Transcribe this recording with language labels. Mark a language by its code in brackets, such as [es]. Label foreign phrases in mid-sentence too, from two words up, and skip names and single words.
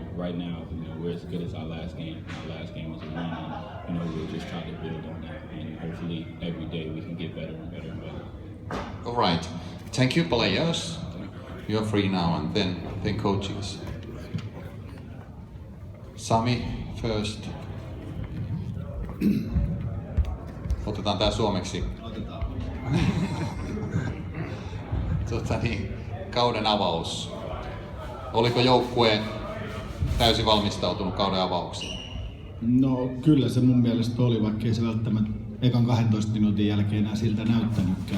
[en] Right now, we're as good as our last game. Our last game was a win, and we'll just try to build on that. And hopefully, every day we can get better and better and better. All right. Thank you, players. You're free now, and then coaches. Sami first. [fi] Otetaan tää suomeksi. Otetaan. Kauden avaus. Oliko joukkue täysin valmistautunut kauden avaukseen? No kyllä se mun mielestä oli, vaikka ei se välttämättä ekan 12 minuutin jälkeen enää siltä näyttänytkään.